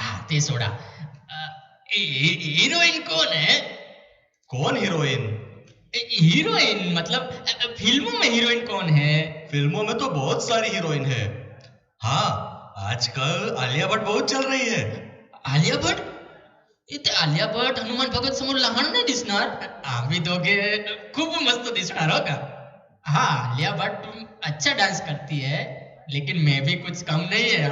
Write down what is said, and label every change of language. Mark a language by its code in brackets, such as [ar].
[mr] ते सोडा। [hi] Heroine कौन है? कौन हीरोइन? हीरोइन मतलब फिल्मों में हीरोइन कौन है? फिल्मों में तो बहुत सारी हीरोइन है। हाँ, आजकल आलिया भट्ट बहुत चल रही है। आलिया भट्ट? [mr] इथे आलिया भट्ट हनुमान भगत समोर लहान नाही दिसणार। आम्ही दोघे खूप मस्त दिसणार हो का? [hi] हाँ, आलिया भट्ट अच्छा डांस करती है, लेकिन मैं भी कुछ कम नहीं है।